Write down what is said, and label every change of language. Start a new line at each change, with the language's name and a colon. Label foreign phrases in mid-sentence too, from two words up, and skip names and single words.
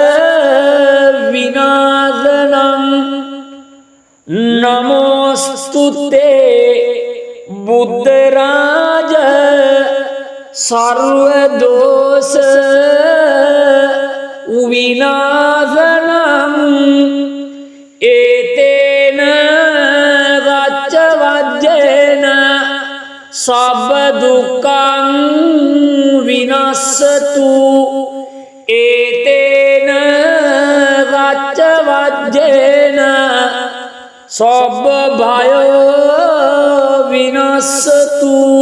Sanskrit: විනාශනං නමෝස්තුතේ බුද්ධ රාජ සර්ව දෝෂ
Pali: විනාශනං ඒතේන රච්ච වජ්ජේන සබ්බ දුක්ඛං විනස්සතු ඒතේන රච්ච වජ්ජේන සබ්බ භය විනස්සතු